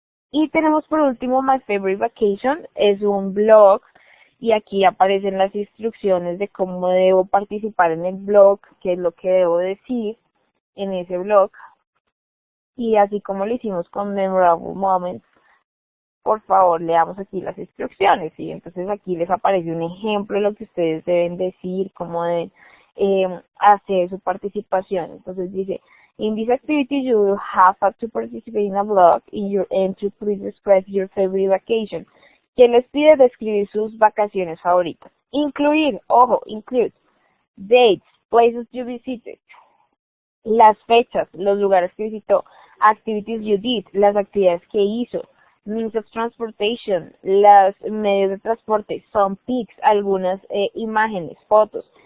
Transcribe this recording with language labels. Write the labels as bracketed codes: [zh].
[es] Y tenemos por último My Favorite Vacation, es un blog, y aquí aparecen las instrucciones de cómo debo participar en el blog, qué es lo que debo decir en ese blog, y así como lo hicimos con Memorable Moments, por favor leamos aquí las instrucciones, y entonces aquí les aparece un ejemplo de lo que ustedes deben decir, cómo deben hacer su participación. Entonces dice, [en] in this activity you will have to participate in a blog. In your entry, please describe your favorite vacation. [es] ¿Quién les pide describir sus vacaciones favoritas? Incluir, ojo, [en] include, dates, places you visited, [es] las fechas, los lugares que visitó, [en] activities you did, [es] las actividades que hizo, [en] means of transportation, [es] los medios de transporte, [en] some pics, [es] algunas imágenes, fotos.